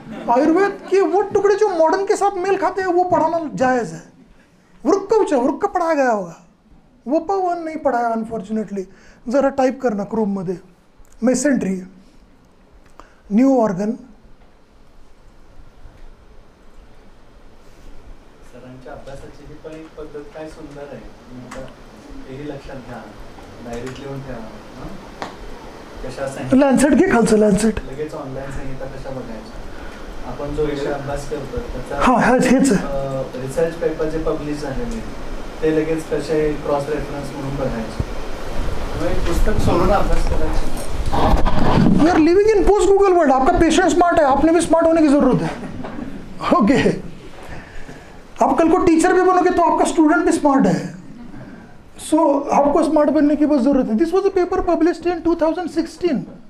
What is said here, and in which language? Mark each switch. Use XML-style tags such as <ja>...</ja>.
<hi>आयुर्वेद के वो टुकड़े जो मॉडर्न के साथ मेल खाते हैं वो पढ़ाना जायज़ है। वृक्क पढ़ाया गया होगा, वपावहन नहीं पढ़ाया अनफॉर्चुनेटली।</hi> <mr>जरा टाइप करना क्रोम मध्ये, मेसेंट्री, न्यू ऑर्गन। सरांच्या अभ्यासाची ही पण एक पद्धत काय सुंदर आहे, हेही लक्षात घ्या, डायरीत लिहून ठेवा। कशा सांगितलं लॅन्सेट घे खालचं, लॅन्सेट लगेच ऑनलाईन सांगितलं कशा बघायचं। आपण जो विषय अभ्यास करतो त्याचा हां हेच रिसर्च पेपर जे पब्लिश झालेले ते लगेच कसे क्रॉस रेफरन्स म्हणून बघायचे, पुस्तक सोडून अभ्यास करायचा।</mr> <en>We are living in post Google world.</en> <hi>आपका पेशेंट स्मार्ट है, आपने भी स्मार्ट होने की जरूरत है। ओके, आप कल को टीचर भी बनोगे तो आपका स्टूडेंट भी स्मार्ट है। सो आपको स्मार्ट बनने की बस जरूरत है।</hi> <en>This was a paper published in 2016।</en>